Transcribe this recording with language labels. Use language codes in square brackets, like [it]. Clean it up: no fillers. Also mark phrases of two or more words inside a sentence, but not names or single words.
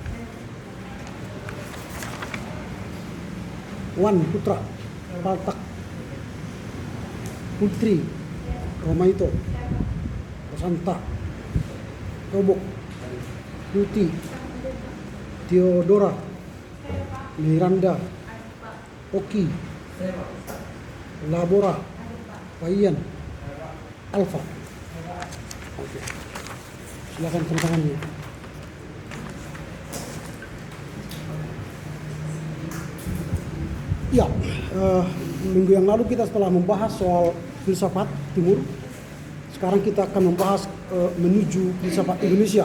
[id] Wan Putra, Paltak, Putri, Romaito, Rosanta, Robok, Tuti, Theodora, Miranda, Oki, Labora, Payan, Alfa. Oke. Silakan tanda tangannya. Ya, minggu yang lalu kita setelah membahas soal filsafat timur, sekarang kita akan membahas menuju filsafat Indonesia.